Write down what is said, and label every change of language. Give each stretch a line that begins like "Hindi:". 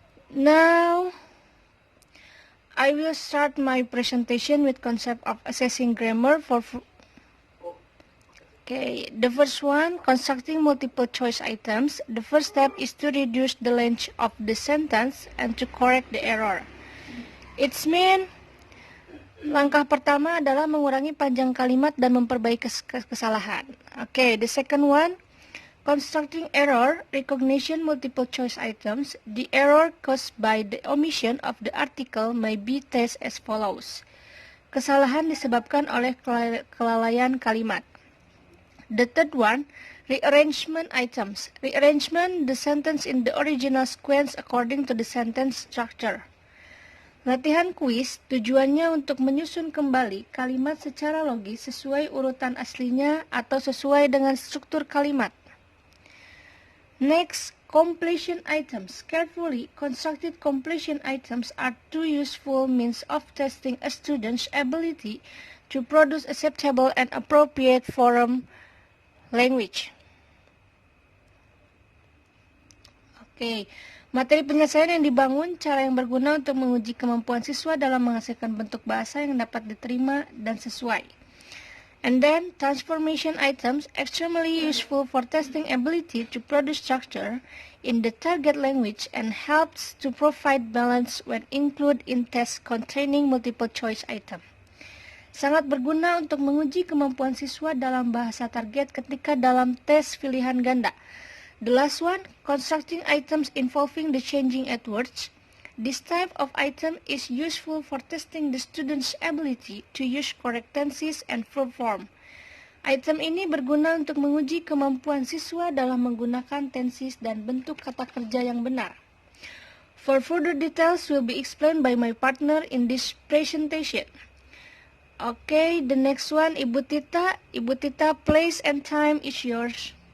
English: Now, I will start my presentation with concept of assessing grammar for Okay, the first one, constructing multiple choice items. The first step is to reduce the length of the sentence and to correct the error. It's mean,
Indonesian: langkah pertama adalah mengurangi panjang kalimat dan memperbaiki kesalahan.
English: Okay, the second one, constructing error, recognition multiple choice items. The error caused by the omission of the article may be tested as follows.
Indonesian: Kesalahan disebabkan oleh kelalaian kalimat.
English: The third one, rearrangement items. Rearrangement the sentence in the original sequence according to the sentence structure.
Indonesian: Latihan kuis tujuannya untuk menyusun kembali kalimat secara logis sesuai urutan aslinya atau sesuai dengan struktur kalimat.
English: Next, completion items. Carefully constructed completion items are two useful means of testing a student's ability to produce acceptable and appropriate forum language.
Indonesian: Oke, materi penyelesaian yang dibangun, cara yang berguna untuk menguji kemampuan siswa dalam menghasilkan bentuk bahasa yang dapat diterima dan sesuai.
English: And then, transformation items, extremely useful for testing ability to produce structure in the target language and helps to provide balance when included in tests containing multiple choice item.
Indonesian: Sangat berguna untuk menguji kemampuan siswa dalam bahasa target ketika dalam tes pilihan ganda.
English: The last one, constructing items involving the changing Edwards. This type of item is useful for testing the student's ability to use correct tenses and verb form.
Indonesian: Item ini berguna untuk menguji kemampuan siswa dalam menggunakan tenses dan bentuk kata kerja yang benar.
English: For further details will be explained by my partner in this presentation. Okay, the next one, Ibu Tita. Ibu Tita, place and time is yours.